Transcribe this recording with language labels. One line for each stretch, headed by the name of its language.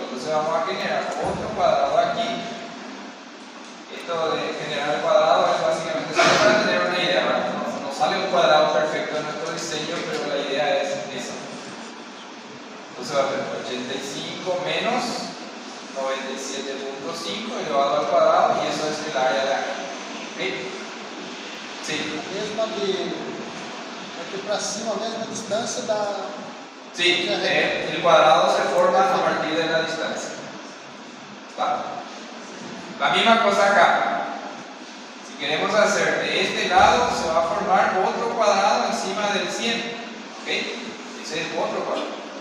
Spanish: Entonces vamos a generar otro cuadrado aquí. Esto de generar el cuadrado es básicamente solo para tener una idea, ¿verdad? No sale un cuadrado perfecto en nuestro diseño, pero la idea es esa. Entonces va a ser 85 menos 97.5 elevado al cuadrado, y eso es el área de aquí. ¿Sí? Sí.
Portuguese: Mesmo aqui para cima, a mesma distância da.
Spanish: Sí, el cuadrado se forma a partir de la distancia. ¿Va? La misma cosa acá. Si queremos hacer de este lado, se va a formar otro cuadrado encima del 100. ¿Ok? Ese es otro cuadrado.